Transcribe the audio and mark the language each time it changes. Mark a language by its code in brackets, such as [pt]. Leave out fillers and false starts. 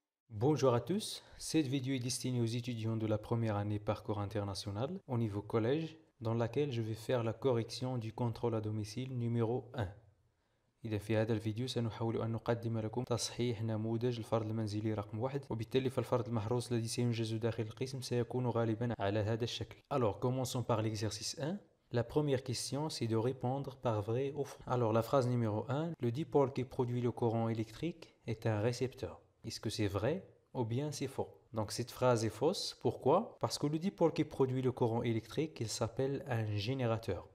[fr] Bonjour à tous, cette vidéo est destinée aux étudiants de la première année parcours international au niveau collège, dans laquelle je vais faire la correction du contrôle à domicile numéro 1. [ar] إذا في هذا الفيديو سنحاول أن نقدم لكم تصحيح نموذج الفرض المنزلي رقم 1 وبالتالي فالفرض المحروس الذي سينجز داخل القسم سيكون غالبا على هذا الشكل. [fr] Alors commençons par l'exercice 1. La première question, c'est de répondre par vrai ou faux. Alors la phrase numéro 1, le dipôle qui produit le courant électrique est un récepteur. Est-ce que c'est vrai ou bien c'est faux? Donc cette phrase est fausse. Pourquoi? Parce que le dipôle qui produit le courant électrique, il s'appelle un générateur.